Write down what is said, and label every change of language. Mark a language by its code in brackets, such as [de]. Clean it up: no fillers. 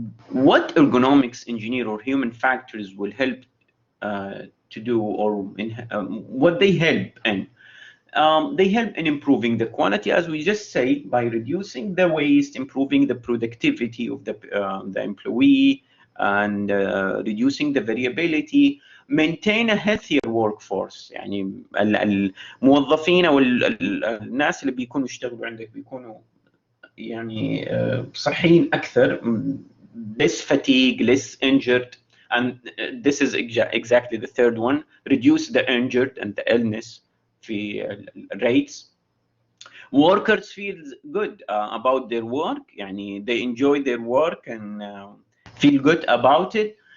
[en] What ergonomics engineer or human factors will help to do, or what they help in? They help in improving the quality, as we just said, by reducing the waste, improving the productivity of the employee, and reducing the variability, maintain a healthier workforce. [ar] يعني الموظفين او الناس اللي بيكونوا يشتغلوا عندك بيكونوا يعني صحيين اكثر, [en] less fatigue, less injured. And this is exactly the third one, reduce the injured and the illness في rates. Workers feel good about their work, يعني they enjoy their work and feel good about it.